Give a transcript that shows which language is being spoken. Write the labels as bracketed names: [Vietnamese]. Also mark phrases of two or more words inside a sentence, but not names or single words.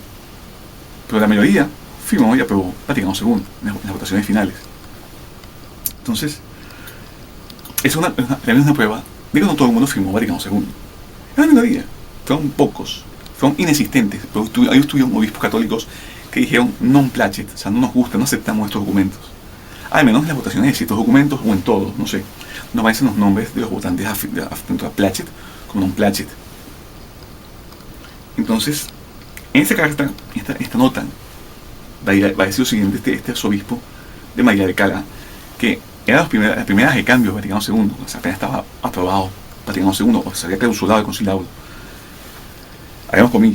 [Spanish] Pero la mayoría firmó y aprobó Vaticano II en las votaciones finales. Entonces, es una prueba de que no todo el mundo firmó Vaticano II. Es una minoría. Fueron pocos. Fueron inexistentes. Pero ahí estuvieron obispos católicos que dijeron [Latin] non placet, [Spanish] o sea, no nos gusta, no aceptamos estos documentos. Al menos en las votaciones de ciertos documentos, o en todos, no sé, no aparecen los nombres de los votantes tanto a placet como [Latin] non placet. [Spanish] Entonces, en esta carta, esta nota, va a decir lo siguiente, este arzobispo de María de Cala, que era las primeras de cambio de Vaticano II, o sea, apenas estaba aprobado Vaticano II, o se había clausurado el concilio. Hagamos comillas.